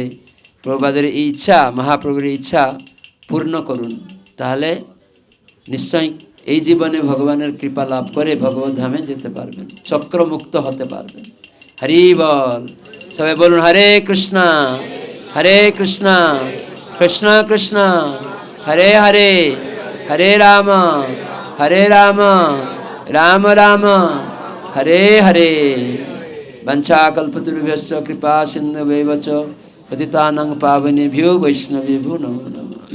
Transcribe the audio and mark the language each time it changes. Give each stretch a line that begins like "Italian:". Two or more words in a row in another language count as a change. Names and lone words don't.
Bangla: প্রভুপাদের এই ইচ্ছা, মহাপ্রভুর ইচ্ছা পূর্ণ করুন, তাহলে নিশ্চয়ই এই জীবনে ভগবানের কৃপা লাভ করে ভগবত ধামে যেতে পারবেন, চক্রমুক্ত হতে পারবেন। হরি বল, সবাই বলুন
Sanskrit: হরে কৃষ্ণ কৃষ্ণ কৃষ্ণ হরে হরে, হরে রাম রাম রাম হরে হরে। वंशाकल्पतरुभ्यश्च कृपा सिन्धुभ्यैव च पतितानां पावनेभ्यो वैष्णवेभ्यो नमो नमः।